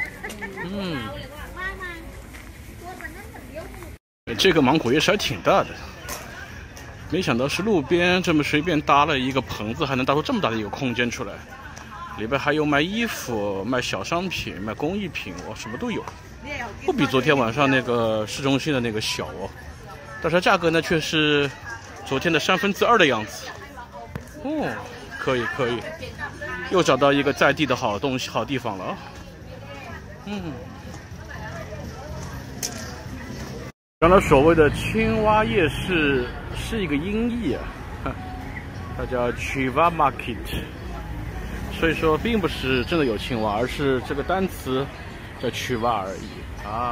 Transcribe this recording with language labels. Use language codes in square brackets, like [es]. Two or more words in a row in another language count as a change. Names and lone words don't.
[zh] 這個芒果夜市還挺大的，沒想到是路邊這麼隨便搭了一個棚子，還能搭出這麼大的一個空間出來。裡邊還有賣衣服、賣小商品、賣工藝品，什麼都有。不比昨天晚上那個市中心的那個小哦，但是價格呢卻是昨天的2/3的樣子。哦，可以，又找到一個在地的好東西、好地方了啊。原來所謂的青蛙夜市是一個音譯啊，它叫 Chiva Market， 所以說並不是真的有青蛙，而是這個單詞叫曲蛙而已啊。